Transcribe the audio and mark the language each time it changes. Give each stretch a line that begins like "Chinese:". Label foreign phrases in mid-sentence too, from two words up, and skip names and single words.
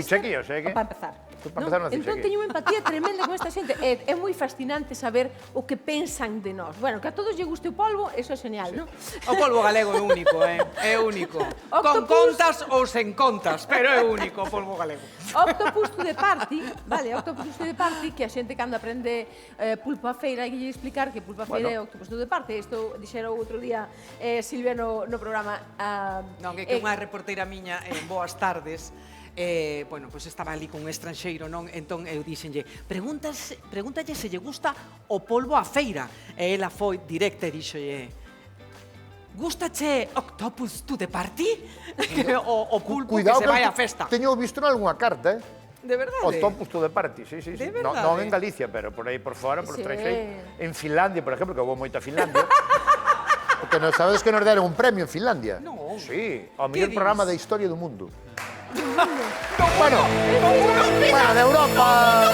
Galician: Chichester.
Spanish: aquí, o sea que-
Galician: Para empezar. Tú para empezar non naciste Entón aquí. teño unha empatía tremenda con esta xente. É moi fascinante saber o que pensan de nós. Bueno, que a todos lle guste o polvo, eso é genial, non? O polvo galego é único, é único. Con Octopus. contas ou sen contas, pero é único o polvo galego.
English: Octopus to the party, vale, Octopus to the party,
Galician: que a xente cando aprende pulpo a feira, hai que lle explicar que pulpo a feira é
English: Octopus to the party.
Galician: Isto dixera outro día Silvia no programa. Non, que unha reporteira miña en Boas Tardes, bueno, pois estaba ali con un estranxeiro, non? Entón eu dixenlle, pregúntalle se lle gusta o polvo a feira. E ela foi directa e dixolle, gustache
English: Octopus to the party?
Galician: o pulpo que se vai á festa. Teño visto nalgúnha carta, De verdade?
English: Octopus to the party,
Galician: sí, sí. De No, verdade? non en Galicia, pero por aí por fora, por Sí. estranxeiro. En Finlandia, por exemplo, que vou moito a Finlandia. Porque non sabes que nos deron un premio en Finlandia. No. Sí, ao Que mellor dis? programa da historia do mundo. Bueno, de Europa.